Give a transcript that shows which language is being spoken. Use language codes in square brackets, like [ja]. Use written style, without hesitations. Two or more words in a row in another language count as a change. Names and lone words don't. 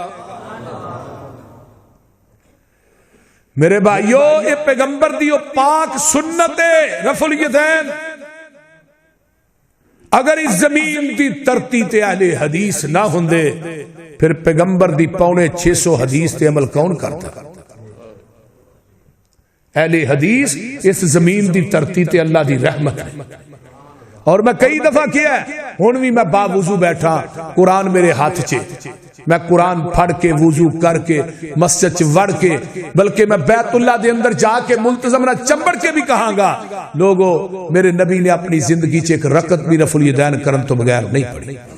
[pa] میرے بھائیو یہ پیغمبر دی پاک سنت رفع الیدین اگر اس زمین دی ترتی تے اہل حدیث نہ ہوندے پھر پیغمبر دی 650 حدیث تے عمل کون کرتا اہل حدیث اس زمین دی ترتی تے اللہ دی رحمت ہے اور میں کئی دفعہ کیا ہے ہن بھی میں باوضو بیٹھا قرآن میرے ہاتھ چے میں قرآن پڑھ کے وضو کر کے مسجد چ وڑ کے بلکہ میں بیت اللہ دے اندر جا کے ملتزم نہ چمبڑ کے بھی کہاں گا لوگو میرے نبی نے اپنی زندگی چ ایک رکعت بھی رفع الیدین کرن تو بغیر نہیں پڑھی